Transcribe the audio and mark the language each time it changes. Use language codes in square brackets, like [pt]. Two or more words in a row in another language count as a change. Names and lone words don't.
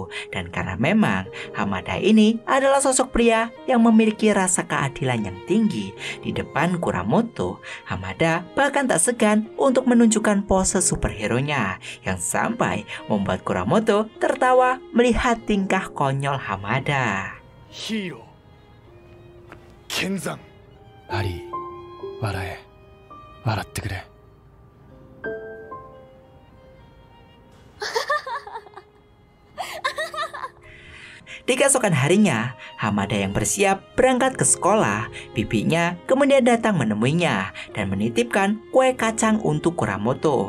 [id] Dan karena memang Hamada ini adalah sosok pria yang memiliki rasa keadilan yang tinggi di depan Kuramoto, Hamada bahkan tak segan untuk menunjukkan pose superhero-nya yang sampai membuat Kuramoto tertawa melihat tingkah konyol Hamada. [ja] Hero Kenzan. ハリー、笑え。笑ってくれ。 [id] Di keesokan harinya, Hamada yang bersiap berangkat ke sekolah, bibinya kemudian datang menemuinya dan menitipkan kue kacang untuk Kuramoto.